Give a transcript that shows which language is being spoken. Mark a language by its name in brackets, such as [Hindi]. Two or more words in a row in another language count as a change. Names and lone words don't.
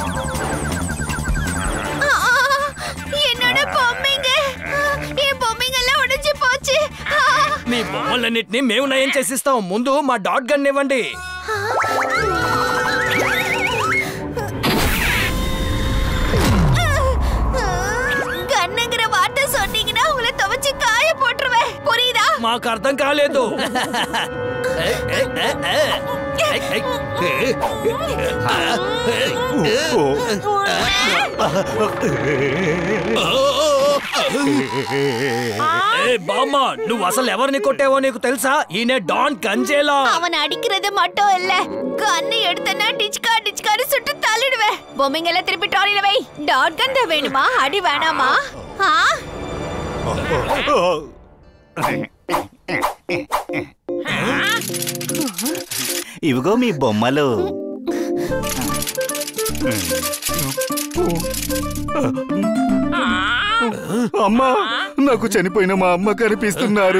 [Tamil] என்னோட பொம்மைங்க, என் பொம்மைங்கெல்லாம் [Telugu] వీటన్నిటిని మేము నయం చేసిస్తాం. ముందు మా డాట్ గన్ ఇవ్వండి. మాకు అర్థం కాలేదు. బామ్మ, నువ్వు అసలు ఎవరిని కొట్టావో నీకు తెలుసా? ఈయన డాన్ కంజేలా. [Tamil] அவன் அடிக்கிறது மட்டும் இல்ல, கண்ணு எடுத்தனா டிச்கா டிச்கான்னு சுட்டு தள்ளிடுவே. பொம்மைங்க எல்லாம் திருப்பி ட்ராலில வை. டாட் கன் தான் வேணுமா? அடி வேணாமா? [Telugu] ఇవిగో మీ బొమ్మలు. అమ్మా, నాకు చనిపోయిన మా అమ్మ కనిపిస్తున్నారు.